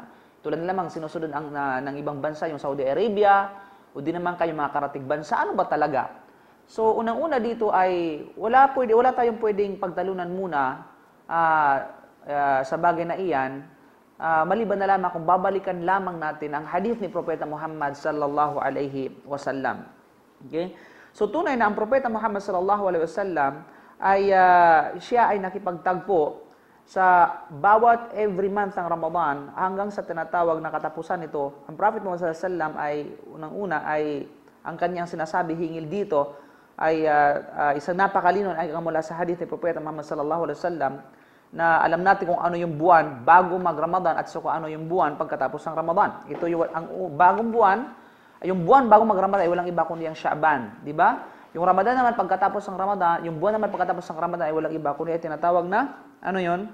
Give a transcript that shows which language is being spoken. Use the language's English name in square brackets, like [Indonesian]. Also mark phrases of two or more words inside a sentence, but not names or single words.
[Filipino] Tulad lamang sinusunod ng ibang bansa, yung Saudi Arabia, o di naman kayo mga karatig bansa. Ano ba talaga? So, unang-una dito ay wala tayong pwedeng pagtalunan muna sa bagay na iyan, maliban na lamang kung babalikan lamang natin ang hadith ni Propeta Muhammad [Arabic] صلى الله عليه وسلم. [Filipino] Okay? So tunay na ang Propeta Muhammad [Arabic] صلى الله عليه وسلم [Filipino] ay siya ay nakipagtagpo sa bawat [English] every month [Filipino] ng Ramadan hanggang sa tinatawag na katapusan nito. Ang Prophet Muhammad [Arabic] صلى الله عليه وسلم [Filipino] ay unang-una ay ang kanyang sinasabi hingil dito ay isang napakalino ay mula sa hadith ni Propeta Muhammad [Arabic] صلى الله عليه وسلم [Filipino] na alam natin kung ano yung buwan bago mag-Ramadan at kung ano yung buwan pagkatapos ng Ramadan. Ito yung ang bagong buwan, yung buwan bago mag-Ramadan ay walang iba kundi ang Sha'ban, di ba? Yung Ramadan naman pagkatapos ng Ramadan, yung buwan naman pagkatapos ng Ramadan ay walang iba kundi ay tinatawag na ano 'yon?